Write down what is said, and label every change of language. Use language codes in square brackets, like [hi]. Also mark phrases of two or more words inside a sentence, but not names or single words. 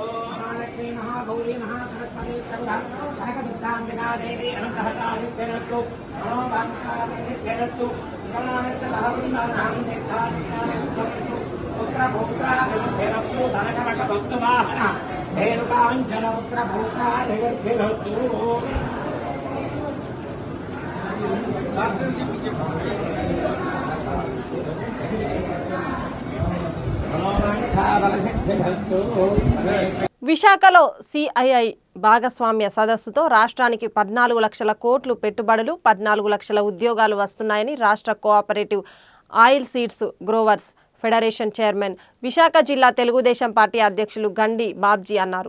[sa] महालक्ष्मी महागौरी महासरस्वती कनकदुर्गाम्बिका देवी अनुग्रहकारित्यरस्तु नमो वाक्कारित्यरस्तु गणानन्दसहवृन्दानां दीर्घायुष्यास्तु पुत्रभूत्राभिरस्तु धनकनकवस्तु वाहन धेनुकाञ्चन पुत्रभूत्राभिरस्तु नमो [te] విశాఖలో సిఐఐ భాగస్వామ్య సదస్సుతో రాష్ట్రానికి 14 లక్షల కోట్లు పెట్టుబడులు 14 లక్షల ఉద్యోగాలు వస్తున్నాయని రాష్ట్ర కోఆపరేటివ్ ఆయిల్ సీడ్స్ గ్రోవర్స్ ఫెడరేషన్ చైర్మన్ విశాఖ జిల్లా తెలుగుదేశం పార్టీ అధ్యక్షులు గండి బాబ్జీ అన్నారు.